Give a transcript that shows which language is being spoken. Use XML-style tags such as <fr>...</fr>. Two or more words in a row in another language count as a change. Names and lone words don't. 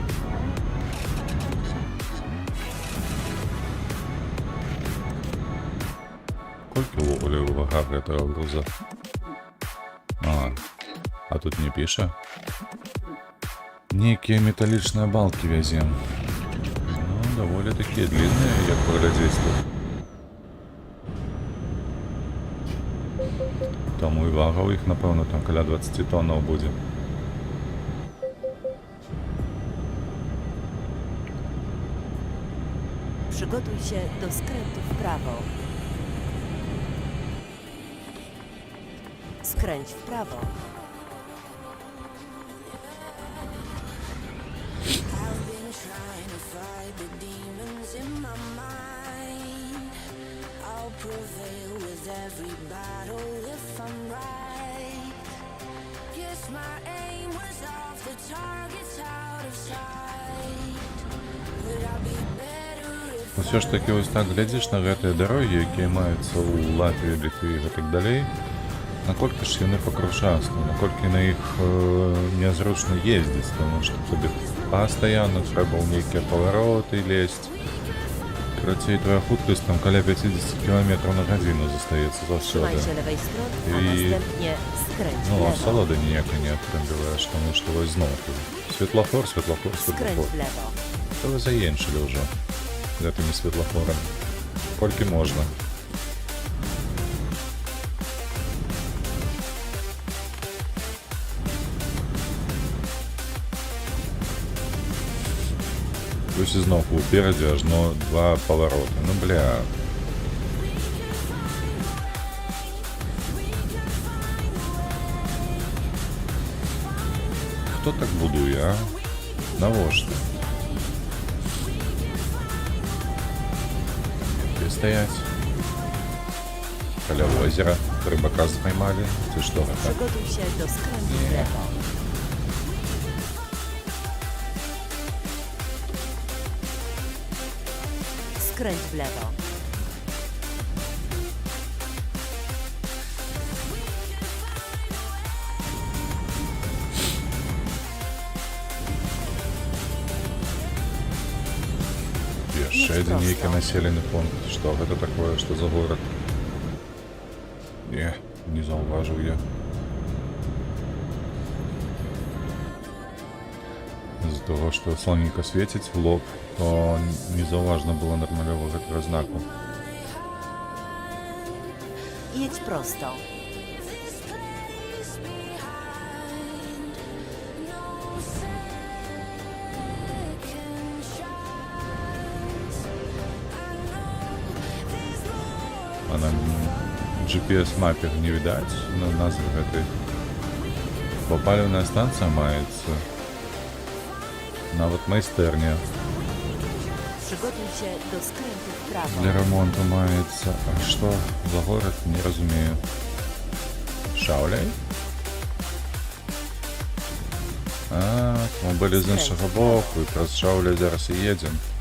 <be>Колькі ўвогуле вага гэтага груза? А тут не піша. Нейкія металічныя балкі вязем.</be> <ru>Довольно такие длинные, як поглядеть тут.</ru> <uk>Тому і вага у їх, напевно, там каля 20 тонн буде.</uk> <pl>Przygotuj się do skrętu w prawo. Skręć w prawo.</pl> <en>I've been trying to fight the demons in my mind. I'll prevail with every battle if I'm right. Guess my aim was off, the target's out of sight. Would I be better if</en> <uk>Все ж таки ось так глядиш</uk> <be>на гэтыя дарогі, якія маюцца ў Латвіі, Літве і гэтак далей, наколькі ж яны пакрушастыя, наколькі на іх нязручна ездзіць, тому што тобі пастаянна трэба ў нейкія павароты лезть. Карацей, твоя хуткасць там каля 50 км на гадзіну застаецца заўсёды.</be> <pl>Trzymaj się lewej strony, a I- następnie skręć w</pl> <be>Ну, а</be> <pl>lewo.</pl> <be>салода ніяка не атрымліваеш, таму што вось зноў светлафор, светлафор,</be> <pl>Skręć</pl> <be>светлафор.</be> <pl>w lewo.</pl> <be>Та ви заенчылі ўжо гэтымі светлафорамі. Колькі можна. Плюс ізноў уперадзе ажно 2 павароты. Ну бля. Хто так будуе, а? Навошта?</be> <ru>Где стоять? Каля озера. Рыбака споймали. Ты что,</ru> <be>гэта?</be> <pl>Przygotuj się do skrętu w Nie. lewo. Skręć w lewo.</pl> <be>Яшчэ адзін нейкі населены пункт. Што гэта такое, што за горад? Не, не заўважыў я. З-за того, што сонейка свеціць в лоб, то не заўважна было нармалёва гэтага знаку.</be> <pl>Jedź prosto.</pl> <be>А на GPS-мапе не відаць на назвы гэтай. Паліўная станцыя маецца. Нават майстэрня</be> <pl>Przygotuj się do skrętu w prawo.</pl> <be>для ремонту маецца. А што за горад, не разумею. Шауляй? А, мы былі з іншага боку і праз Шауляй зараз і едзем.</be>